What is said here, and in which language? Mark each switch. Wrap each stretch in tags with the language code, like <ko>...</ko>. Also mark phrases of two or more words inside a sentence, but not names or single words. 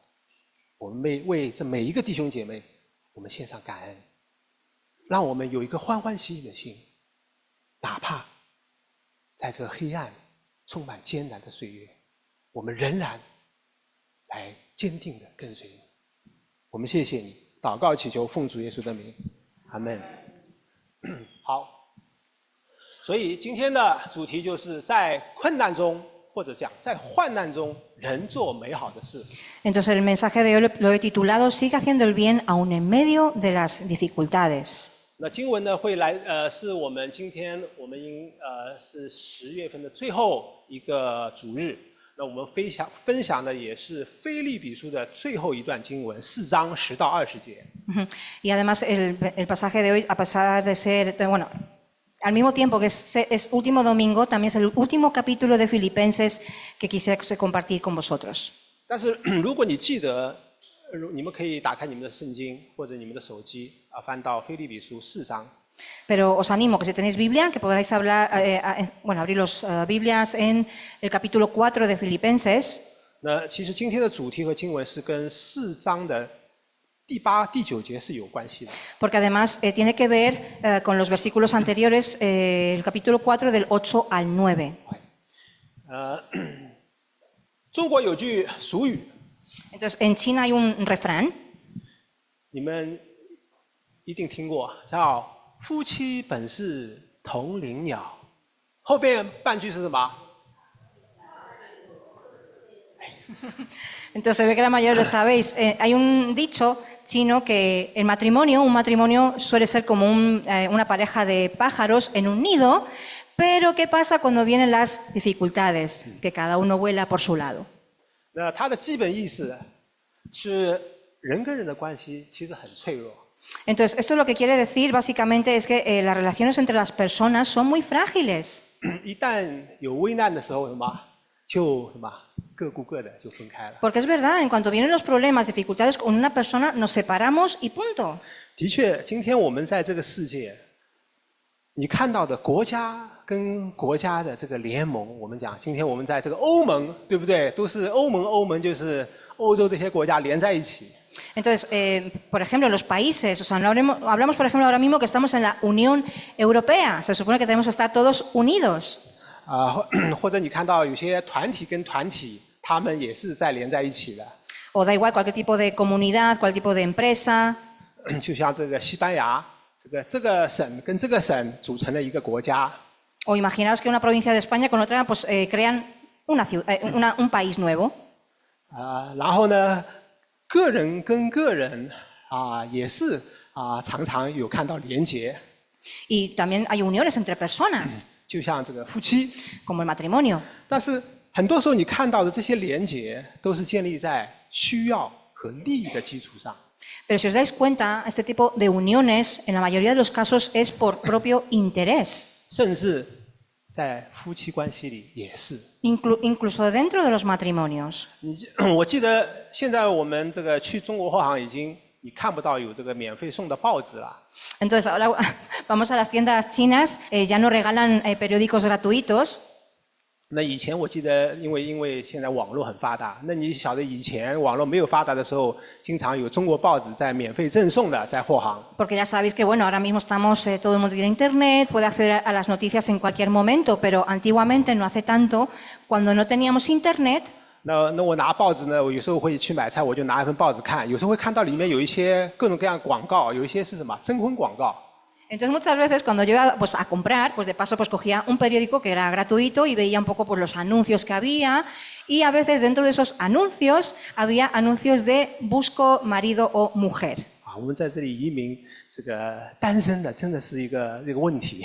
<zh>我们为这每一个弟兄姐妹，我们献上感恩，让我们有一个欢欢喜喜的心，哪怕在这个黑暗充满艰难的岁月，我们仍然来坚定的跟随你。我们谢谢你，祷告祈求奉主耶稣的名，阿们。好，所以今天的主题就是在困难中，或者讲在患难中，仍做美好的事。</zh> <es>Entonces, el mensaje de hoy lo he titulado Sigue haciendo el bien aún en medio de las dificultades.</es> <zh>那经文呢会来是我们今天是10月份的最后一个主日。那我们分享的也是腓立比书的最后一段经文，4章10到20节。</zh> <es>Y además el pasaje de hoy, a pesar de ser, bueno, al mismo tiempo que es último domingo, también es el último capítulo de Filipenses que quisiera compartir con vosotros.</es> <zh>但是如果你记得，你们可以打开你们的圣经或者你们的手机翻到腓立比书4章。</zh> <es>Pero os animo que si tenéis Biblia, que podáis abrir las Biblias en el capítulo 4 de Filipenses.</es> <zh>那其实今天的主题和经文是跟4章的第8、第9节是有关系的。</zh> <es>Porque además tiene que ver con los versículos anteriores, el capítulo 4 del 8 al 9.</es> <zh>中国有句俗语，</zh> <es>Entonces, en China hay un refrán.</es> <zh>你们一定听过，叫“夫妻本是同林鸟”，后边半句是什么？</zh> <es>Entonces, se ve que la mayoría lo sabéis. Hay un dicho chino que un matrimonio suele ser como una pareja de pájaros en un nido, pero ¿qué pasa cuando vienen las dificultades? Que cada uno vuela por su lado.</es> <zh>那它的基本意思是人跟人的关系其实很脆弱。</zh> <es>Entonces, esto lo que quiere decir básicamente es que las relaciones entre las personas son muy frágiles.</es> <zh>一旦有危难的时候，就各顾各的就分开了。</zh> <es>Porque es verdad, en cuanto vienen los problemas, dificultades con una persona, nos separamos y punto.</es> <zh>的确，今天我们在这个世界，你看到的国家跟国家的这个联盟，我们讲，今天我们在这个欧盟，对不对？都是欧盟就是欧洲这些国家连在一起。</zh> <es>Entonces, por ejemplo, en los países, o sea, no hablamos, por ejemplo, ahora mismo que estamos en la Unión Europea, se supone que tenemos que estar todos unidos.</es> <zh>或者你看到有些团体跟团体，他们也是在连在一起的。</zh> <es>O da igual cualquier tipo de comunidad, cualquier tipo de empresa.</es> <zh>就像这个西班牙，这个省跟这个省组成了一个国家。</zh> <es>O imaginaos que una provincia de España con otra pues, crean un país nuevo.</es> <zh>然后呢，个人跟个人也是常常有看到连结。</zh> <es>Y también hay uniones entre personas,</es> <zh>就像这个夫妻，</zh> <es>como el matrimonio.</es> <zh>但是很多时候你看到的这些连结，都是建立在需要和利益的基础上。</zh> <es>Pero si os dais cuenta, este tipo de uniones, en la mayoría de los casos, es por propio interés.</es> <zh>甚至在夫妻关系里也是。</zh> <es>Incluso dentro de los matrimonios.</es> <zh>我记得现在我们这个去中国货行已经你看不到有这个免费送的报纸了。</zh> <es>Entonces, ahora vamos a las tiendas chinas, ya no regalan periódicos gratuitos.</es> <zh>那以前我记得，因为现在网络很发达，那你晓得以前网络没有发达的时候，经常有中国报纸在免费赠送的，在货行。</zh> <es>Porque ya sabéis que, bueno, ahora mismo estamos, todo el mundo tiene internet, puede acceder a las noticias en cualquier momento, pero antiguamente, no hace tanto, cuando no teníamos internet,</es> <zh>那我拿报纸呢，我有时候会去买菜，我就拿一份报纸看，有时候会看到里面有一些各种各样的广告，有一些是什么征婚广告。</zh> <es>entonces muchas veces cuando yo iba pues, a comprar, pues de paso pues cogía un periódico que era gratuito y veía un poco pues, los anuncios que había y a veces dentro de esos anuncios había anuncios de busco marido o mujer.</es> <zh>我们在这里移民，这个单身的真的是一个问题。</zh>